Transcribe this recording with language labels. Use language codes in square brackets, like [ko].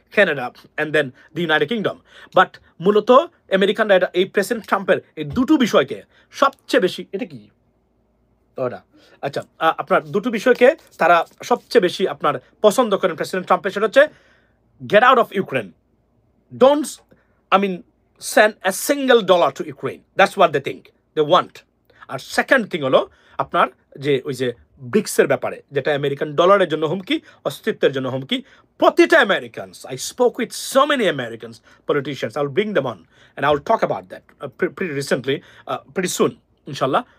[en] Canada and then the United Kingdom. [bn] But মূলত আমেরিকানরা এই প্রেসিডেন্ট ট্রাম্পের এই দুটো বিষয়কে সবচেয়ে বেশি, এটা কি ওটা আচ্ছা আপনার দুটো বিষয়কে তারা সবচেয়ে বেশি আপনার পছন্দ করেন প্রেসিডেন্ট ট্রাম্পের, সেটা হচ্ছে [en] get out of Ukraine. Don't, I mean, send a single dollar to Ukraine. That's what they think, they want. [bn] আর second thing হলো আপনার যে ওই যে ব্রিক্সের ব্যাপারে, যেটা আমেরিকান ডলারের জন্য হুমকি, অস্তিত্বের জন্য হুমকি। প্রতিটা Americans, [en] I spoke with so many Americans politicians, I'll bring them on and I'll talk about that pretty recently, pretty soon ইনশাল্লাহ।